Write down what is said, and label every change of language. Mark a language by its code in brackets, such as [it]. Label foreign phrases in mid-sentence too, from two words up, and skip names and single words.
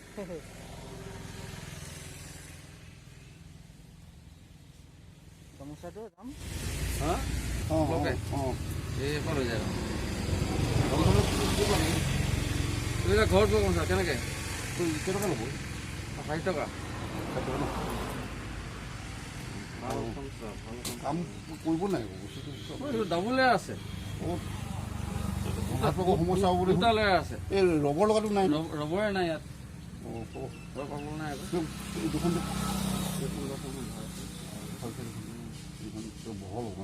[hi] गामोचा तो दाम हां ओके ए पर हो जाएगा तुला घर पे गामोचा केना के तू केना के लो 60 टका [as] কাম কৰিব নাই বস্তুটো ডাবলে আছে আপোনালোকৰ সমস্যা হ'ব বুলি দুটালে আছে এই ৰবৰ লগাটো নাই ৰবৰে নাই ইয়াত ৰবৰ নাই দুখন বহল হ'ব